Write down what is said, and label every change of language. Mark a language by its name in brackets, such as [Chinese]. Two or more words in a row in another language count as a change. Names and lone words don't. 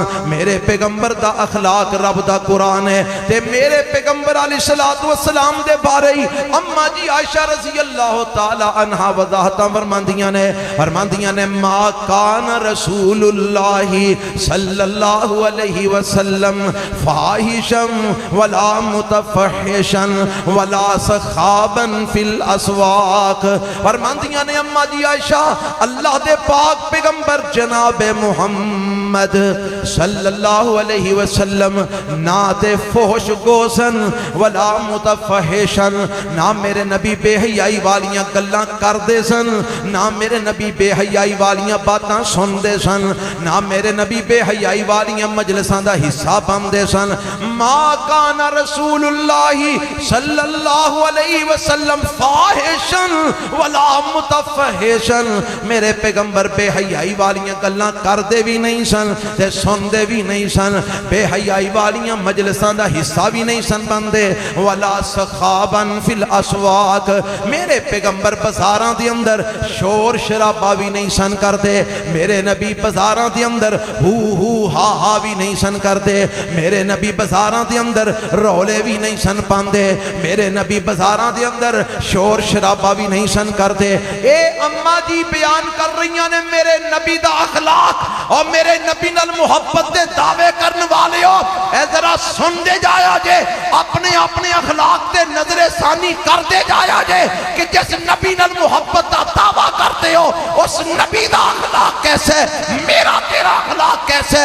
[Punjabi] میرے پیغمبر دا اخلاق رب دا قرآن ہے تے میرے پیغمبر علیہ السلام دے بارے ہی اما جی عائشہ [Arabic] رضی اللہ تعالی عنہا [Punjabi] وضاحتاں فرماندیاں نے [Arabic] ما کان رسول اللہ صلی اللہ علیہ وسلم فاحشا ولا متفحشا ولا سخابا فی الاسواق۔ [Punjabi] فرماندیاں نے اما جی عائشہ اللہ دے پاک پیغمبر جناب محمد [Arabic] صلی اللہ علیہ وسلم [Punjabi] نہ تے فحش گوسن [Arabic] ولا متفحشا، [Punjabi] نہ میرے نبی بے حیائی والیاں گلاں کر دے سن، نہ میرے نبی بے حیائی والیاں باتاں سن دے سن، نہ میرے نبی بے حیائی والیاں مجلساں دا حصہ بن دے سن۔ [Arabic] ما کان رسول اللہ صلی اللہ علیہ وسلم فاحشا ولا متفحشا، [Punjabi] میرے پیغمبر بے حیائی والیاں گلاں کر دے بھی نہیں سن تے سن دے بھی نہیں سن، بے حیائی والیاں مجلساں دا حصہ بھی نہیں سن بندے، [Arabic] ولا سخابا فی الاسواق، [Punjabi] میرے پیغمبر بازاراں دے اندر شور شرابہ بھی نہیں سن کر دے، میرے نبی بازاراں دے اندر ہو ہا ہا بھی نہیں سن کرتے، میرے نبی بازاراں دے اندر رولے بھی نہیں سن پاندے، میرے نبی بازاراں دے اندر شور شرابہ بھی نہیں سن کرتے۔ اے اماں جی بیان کر رہی نے میرے نبی دا اخلاق اور میرے نبی نال محبت دے دعوے کرن والے ہو، اے ذرا سن دے جایا جے، اپنے اپنے اخلاق تے نظر ثانی کر دے جایا جے کہ جس نبی نال محبت دا دعویٰ [Urdu] کرتے ہو [Punjabi] اس نبی دا اخلاق کیسے، میرا تیرا اخلاق کیسے۔